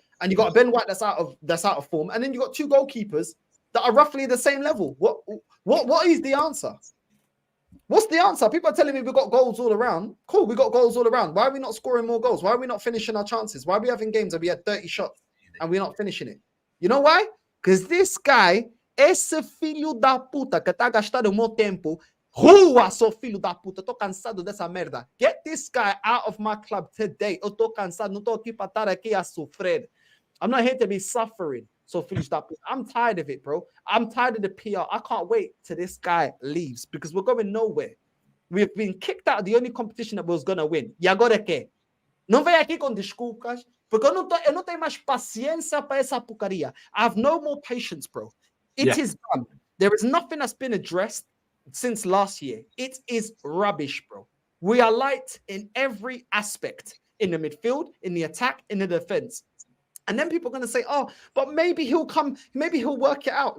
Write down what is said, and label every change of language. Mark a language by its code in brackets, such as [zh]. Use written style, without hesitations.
[en] And you got a Ben White that's out of form. And then you got 2 goalkeepers that are roughly the same level. What is the answer? What's the answer? People are telling me we've got goals all around. Cool, we got goals all around. Why are we not scoring more goals? Why are we not finishing our chances? Why are we having games that we had 30 shots and we're not finishing it? You know why? Because this guy, [pt] esse filho da puta que tá gastando o meu tempo, rua, seu filho da puta, tô cansado dessa merda. [en] Get this guy out of my club today. [pt] Eu tô cansado, não tô aqui para estar aqui a sofrer. [en] I'm not here to be suffering. So finish that. I'm tired of it, bro. I'm tired of the PR. I can't wait till this guy leaves because we're going nowhere. We've been kicked out of the only competition that was going to win. [pt] E agora quê? Não vem aqui com desculpas, porque eu não tenho mais paciência para essa porcaria. [en] I have no more patience, bro. It is done. There is nothing that's been addressed since last year. It is rubbish, bro. We are light in every aspect. In the midfield, in the attack, in the defense. And then people are going to say, oh, but maybe he'll come, maybe he'll work it out.